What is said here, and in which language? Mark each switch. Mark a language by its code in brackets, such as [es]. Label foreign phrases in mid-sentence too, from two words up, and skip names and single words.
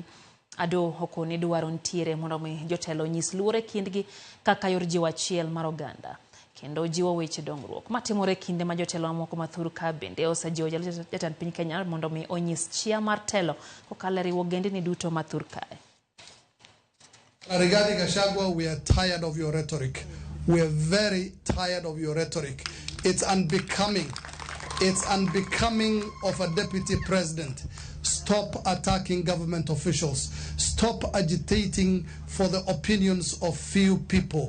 [luo] Ado okoni dwaro ntiere mondo mi jotelo nyis luore kindgi kaka yor jiwo achiel mar oganda kendo jiwo weche dongruok matimore kinde ma jotelo moko mathuruka bende osejiwo jatend piny Kenya mondo mi onyis chia mar telo kokalo riwo gendini duto mathuruka. [en] Rigathi Gachagua, we are tired of your rhetoric. We are very tired of your rhetoric. It's unbecoming. It's unbecoming of a deputy president. Stop attacking government officials. Stop agitating for the opinions of few people.